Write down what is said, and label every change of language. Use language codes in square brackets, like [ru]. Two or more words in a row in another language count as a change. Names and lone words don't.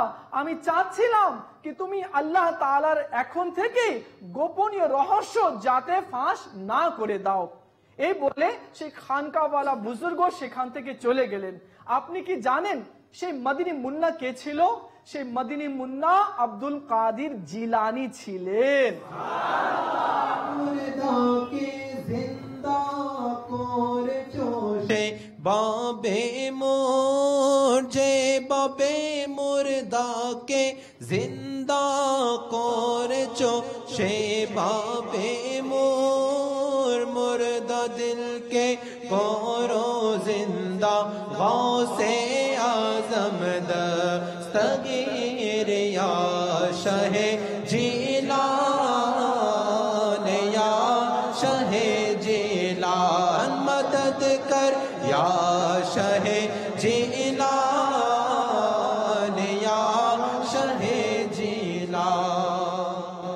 [bn] আমি চাচ্ছিলাম কি তুমি আল্লাহ তাআলার এখন থেকে গোপনীয় রহস্য যাতে ফাঁস না করে দাও। এই বলে সেই খানকাওয়ালা বুজুর্গ সেখান থেকে চলে গেলেন। আপনি কি জানেন সেই মদিনী মুন্না কে ছিল? সেই মদিনী মুন্না আব্দুল কাদের জিলানী ছিলেন। বাবে মোর যে বাবে মুর্দাকে জিন্দা করেছো, সে বাবে মোর মুর্দা দিলকে করো জিন্দা। [ur] غوثِ اعظم دستگیر یا شاہِ جیلاں، یا شاہِ جیلاں مدد کر یا شاہِ جیلاں، یا شاہِ جیلاں.